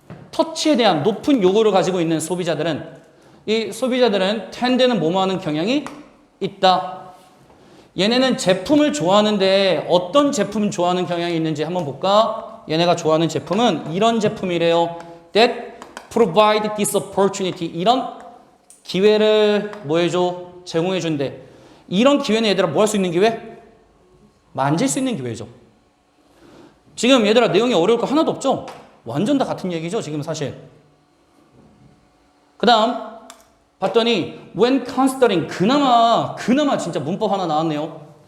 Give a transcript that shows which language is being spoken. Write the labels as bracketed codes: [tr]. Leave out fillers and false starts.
[ko] 터치에 대한 높은 요구를 가지고 있는 소비자들은, 이 소비자들은 텐드는 뭐뭐 하는 경향이 있다. 얘네는 제품을 좋아하는데 어떤 제품 좋아하는 경향이 있는지 한번 볼까? 얘네가 좋아하는 제품은 이런 제품이래요. [en] That provide this opportunity. [ko] 이런 기회를 뭐 해줘? 제공해준대. 이런 기회는 얘들아 뭐 할 수 있는 기회? 만질 수 있는 기회죠. 지금 얘들아 내용이 어려울 거 하나도 없죠? 완전 다 같은 얘기죠 지금 사실. 그 다음 봤더니 [en] when considering, [ko] 그나마 진짜 문법 하나 나왔네요.